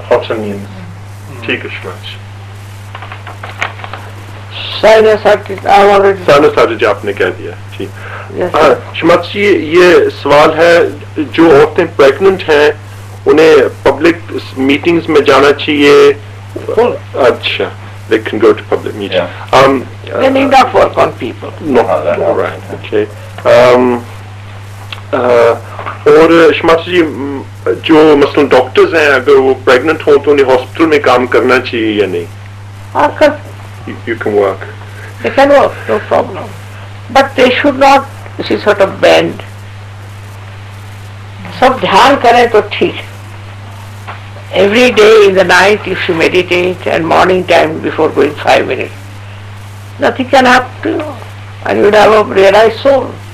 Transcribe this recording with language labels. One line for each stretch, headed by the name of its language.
English: Hot onions.
Hindi: ठीक है Shrimati. Sinusitis आपने कह दिया. ठीक. श्रीमती जी, ये सवाल है, जो औरतें प्रेग्नेंट हैं उन्हें पब्लिक मीटिंग्स में जाना चाहिए?
English: अच्छा, they can go to public meetings. They need not work on people. No, right, okay.
Hindi: और श्रीमती जी, जो मसलन डॉक्टर्स हैं, अगर वो प्रेग्नेंट हो तो उन्हें हॉस्पिटल में काम करना चाहिए या नहीं?
English: You can work. They can work, no problem. But they should not, sort of bend.
Hindi: सब ध्यान करें तो ठीक.
English: Every day in the night if you meditate, and morning time before going 5 minutes, nothing can happen to you, and you would have a realized soul.